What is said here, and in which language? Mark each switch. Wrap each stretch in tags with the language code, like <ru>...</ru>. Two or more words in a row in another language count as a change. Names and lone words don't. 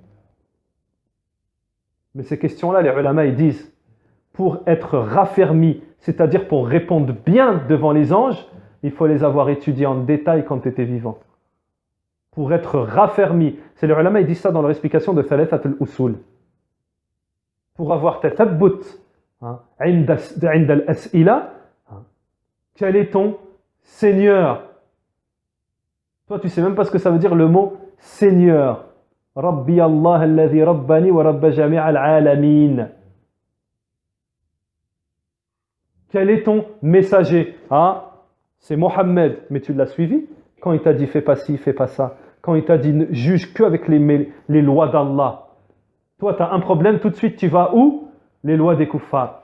<fr>Mais ces questions-là, les ulama, ils disent, pour être raffermi, c'est-à-dire pour répondre bien devant les anges, il faut les avoir étudiées en détail quand tu étais vivant. Pour être raffermi, c'est les ulama, ils disent ça dans leur explication de Thalathat al-Usul.</fr> <ar>Pour avoir تثبت، عند الأسئلة,</ar> <fr>quel est ton Seigneur? Toi, tu sais même pas ce que ça veut dire le mot Seigneur.</fr> <ar>ربي الله الذي رباني ورب جميع العالمين.</ar> <fr>Quel est ton messager? C'est Mohammed, mais tu l'as suivi? Quand il t'a dit fais pas ci, fais pas ça. Quand il t'a dit ne juge que avec les lois d'Allah. Toi, tu as un problème, tout de suite, tu vas où? Les lois des kuffars.</fr>